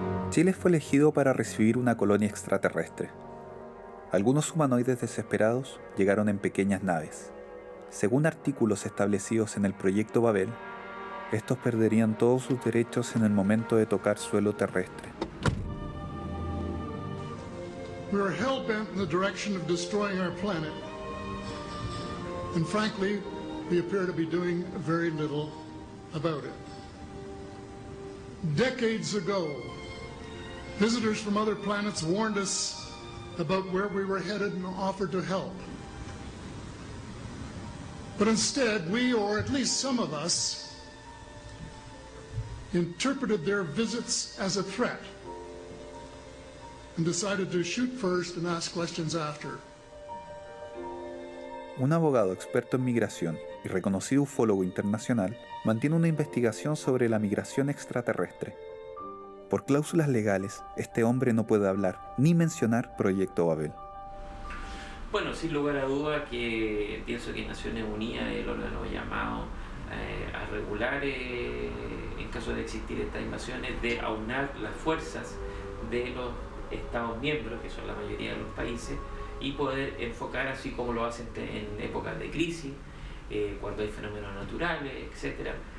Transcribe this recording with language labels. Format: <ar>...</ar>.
<es>Chile fue elegido para recibir una colonia extraterrestre. Algunos humanoides desesperados llegaron en pequeñas naves. Según artículos establecidos en el proyecto Babel, estos perderían todos sus derechos en el momento de tocar suelo terrestre.</es> <en>We are hell-bent in the direction of destroying our planet. And frankly, we appear to be doing very little about it. Decades ago, visitors from other planets warned us about where we were headed and offered to help. But instead, we, or at least some of us, interpreted their visits as a threat and decided to shoot first and ask questions after.</en> <es>Un abogado experto en migración y reconocido ufólogo internacional mantiene una investigación sobre la migración extraterrestre. Por cláusulas legales, este hombre no puede hablar ni mencionar Proyecto Babel. Bueno, sin lugar a duda que pienso que Naciones Unidas es el órgano llamado a regular, en caso de existir estas invasiones, de aunar las fuerzas de los Estados miembros, que son la mayoría de los países, y poder enfocar así como lo hacen en épocas de crisis, cuando hay fenómenos naturales, etc.</es>